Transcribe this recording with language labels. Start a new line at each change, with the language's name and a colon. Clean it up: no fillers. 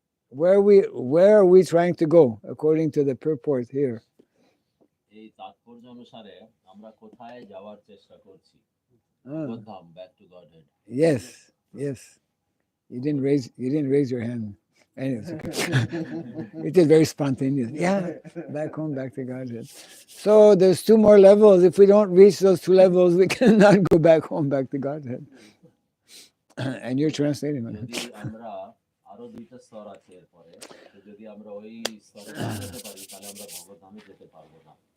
English: where are we trying to go according to the purport here?
Bangla: এই তাৎপর্য অনুসারে আমরা কোথায় যাওয়ার চেষ্টা করছি? Ah,
English: Bhagavaddham, back to Godhead. yes, yes. You didn't raise your hand. Anyways, okay. It is very spontaneous. Yeah, back home, back to Godhead. So there's 2 more levels. If we don't reach those 2 levels, we cannot go back home, back to Godhead. And you're translating on
Bangla: যদি
English: it.
Bangla: আমরা আরো 2টা স্তর আছে এরপরে, তো যদি আমরা ওই স্তরে না যেতে পারি তাহলে আমরা ভগবদ্ধামে যেতে পারবো না।